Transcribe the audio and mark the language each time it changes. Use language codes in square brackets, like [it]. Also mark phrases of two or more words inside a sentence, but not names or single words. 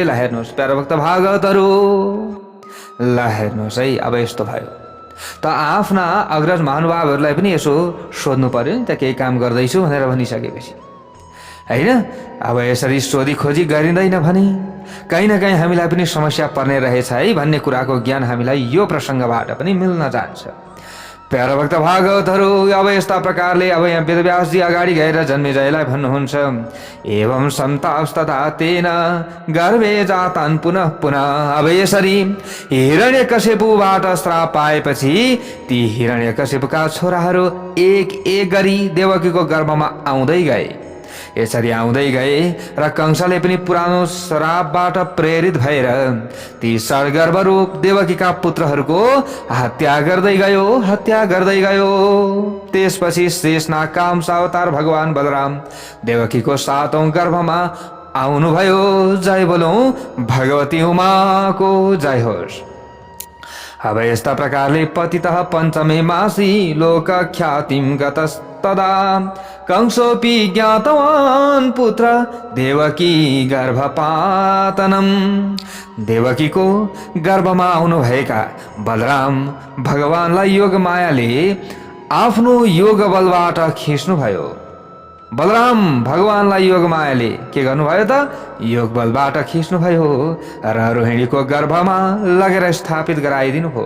[ne] ल हेर्नुहोस् प्यारो भक्त भागवतहरू, ल हेर्नुहोस् है, अब यस्तो भयो त आफ्ना अग्रज महानुभावहरूलाई पनि यसो सोध्नु पर्यो नि त, केही काम गर्दैछु भनेर भनिसकेपछि, होइन? अब यसरी सोधी खोजी गरिँदैन भने कहीँ न कहीँ हामीलाई पनि समस्या पर्ने रहेछ है भन्ने कुराको ज्ञान हामीलाई यो प्रसङ्गबाट पनि मिल्न जान्छ। प्यारो भक्त भागवतहरू, अब यस्ता प्रकारले अब यहाँ वेदव्यासजी अगाडि गएर जन्मेजयलाई भन्नुहुन्छ, [sa] एवं सन्तास्तथा तेन गर्भे जातान् पुनः पुनः। [ne] अब यसरी हिरण्यकश्यपबाट श्राप पाएपछि ती हिरण्यकश्यपका छोराहरू एक एक गरी देवकीको गर्भमा आउँदै गए। यसरी आउँदै गए र कंसले पनि पुरानो श्रापबाट प्रेरित भएर ती षड्गर्भरूप देवकीका पुत्रहरूको हत्या गर्दै गयो। त्यसपछि शेषनाग कामसा अवतार भगवान बलराम देवकीको 7औं गर्भमा आउनुभयो। जय बोलौं भगवती उमाको जय होस्। अब यस्ता प्रकारले [sa] पतितः पञ्चमे मासी लोक ख्यातिम गतस्तदा कंसोऽपि ज्ञातवान् पुत्र देवकी गर्भपातनम। [ne] देवकीको गर्भमा आउनुभएका बलराम भगवानलाई योग मायाले आफ्नो योग बलबाट खिच्नुभयो। बलराम भगवानलाई योग मायाले के गर्नुभयो त? योग बलबाट खिच्नुभयो र रोहिणीको गर्भमा लगेर स्थापित गराइदिनु भयो।